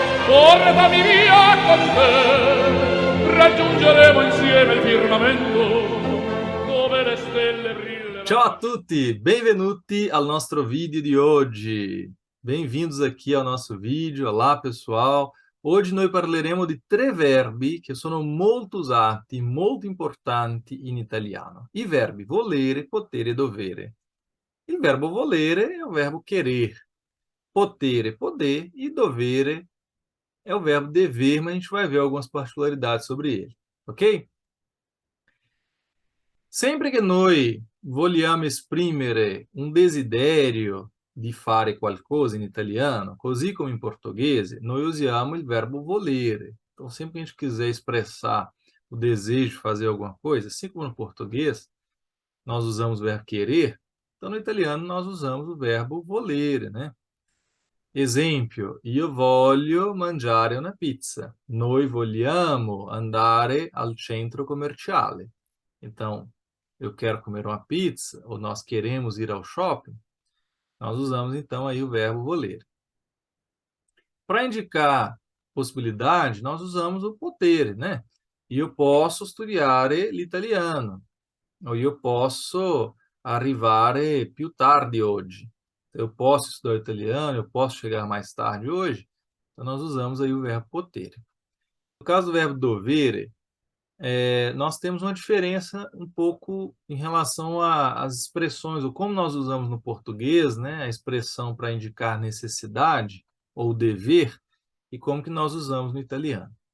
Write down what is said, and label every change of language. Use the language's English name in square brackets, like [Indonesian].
[Italian] portami via con te, raggiungeremo insieme il firmamento dove le stelle brilleranno. Ciao a tutti, benvenuti al nostro [Portuguese] vídeo de hoje. Bem-vindos aqui ao nosso vídeo. Olá, pessoal. Hoje [Italian] noi parleremo di tre verbi che sono molto usati, molto importanti in italiano. I verbi volere, potere e dovere. Il verbo volere [Portuguese] é o verbo querer. Potere, poder. E dovere é o verbo dever, mas a gente vai ver algumas particularidades sobre ele, ok? [Italian] Sempre che noi vogliamo esprimere un desiderio di fare qualcosa in italiano, così come in portoghese, noi usiamo il verbo volere. [Portuguese] Então, sempre que a gente quiser expressar o desejo de fazer alguma coisa, assim como no português, nós usamos o verbo querer, então no italiano nós usamos o verbo volere, né? [Italian] Esempio, io voglio mangiare una pizza. Noi vogliamo andare al centro commerciale. [Portuguese] Então, eu quero comer uma pizza, ou nós queremos ir ao shopping, nós usamos então aí o verbo voler. Para indicar possibilidade, nós usamos o potere, né? [Italian] Io posso studiare l'italiano, ou io posso arrivare più tardi oggi. [Portuguese] Eu posso estudar italiano, eu posso chegar mais tarde hoje, então nós usamos aí o verbo potere. No caso do verbo dovere, nós temos uma diferença um pouco em relação às expressões, ou como nós usamos no português, né, a expressão para indicar necessidade ou dever, e como que nós usamos no italiano.